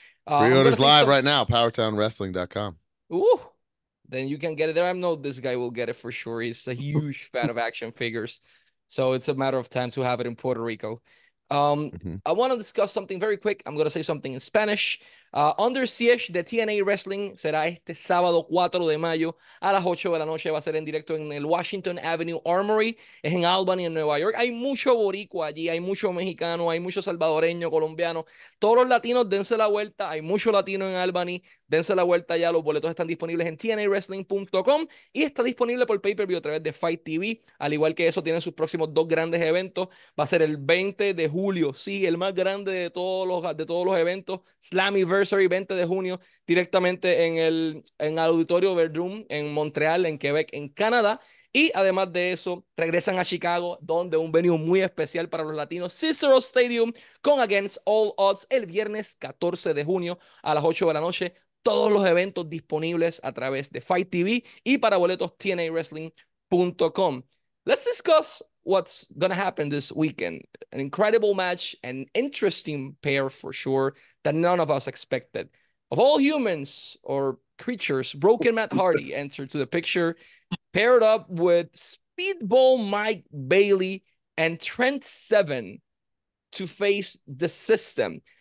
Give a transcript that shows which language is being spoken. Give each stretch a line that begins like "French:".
English: I'm gonna Pre-orders say live some. right now, powertownwrestling.com. Ooh, then you can get it there. I know this guy will get it for sure. He's a huge fan of action figures, so it's a matter of time to have it in Puerto Rico. Um, Mm-hmm. I want to discuss something very quick. I'm gonna say something in Spanish.
Spanish: Under Siege de TNA Wrestling será este sábado 4 de mayo a las 8 de la noche. Va a ser en directo en el Washington Avenue Armory. Es en Albany, en Nueva York. Hay mucho boricua allí, hay mucho mexicano, hay mucho salvadoreño, colombiano. Todos los latinos, dense la vuelta. Hay mucho latino en Albany. Dense la vuelta ya. Los boletos están disponibles en tnawrestling.com y está disponible por pay-per-view a través de Fight TV. Al igual que eso, tienen sus próximos dos grandes eventos. Va a ser el 20 de julio. Sí, el más grande de todos los eventos. Slammiversary 20 de junio, directamente en el Auditorio Verdun en Montreal, en Quebec, en Canadá. Y además de eso, regresan a Chicago, donde un venue muy especial para los latinos, Cicero Stadium, con Against All Odds, el viernes 14 de junio a las 8 de la noche. Todos los eventos disponibles a través de Fight TV y para boletos tnawrestling.com.
English: Let's discuss what's going to happen this weekend. An incredible match, an interesting pair for sure that none of us expected. Of all humans or creatures, Broken Matt Hardy entered to the picture, paired up with Speedball Mike Bailey and Trent Seven to face the system.